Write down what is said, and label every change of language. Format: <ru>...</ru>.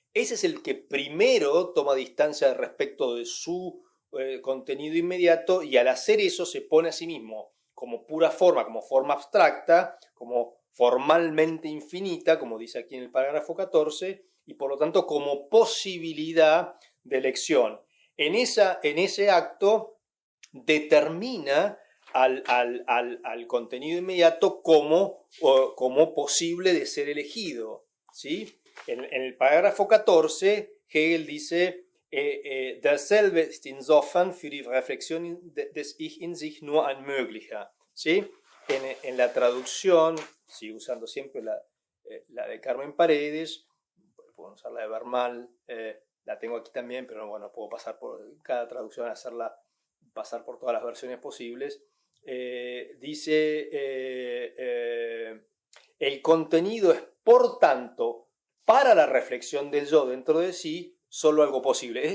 <es>Ese es el que primero toma distancia respecto de su contenido inmediato, y al hacer eso se pone a sí mismo como pura forma, como forma abstracta, como formalmente infinita, como dice aquí en el parágrafo 14, y por lo tanto como posibilidad de elección. En ese acto determina al contenido inmediato como posible de ser elegido, ¿sí? En el parágrafo 14, Hegel dice:</es> <de>Derselbe ist insofern für die Reflexion des Ich in sich nur ein möglicher.</de> <es>¿Sí? En la traducción, sigo usando siempre la de Carmen Paredes, puedo usar la de Bermal, la tengo aquí también, pero bueno, puedo pasar por cada traducción, pasar por todas las versiones posibles. Dice: el contenido es, por tanto, para la reflexión del yo dentro de sí, solo algo posible.</es>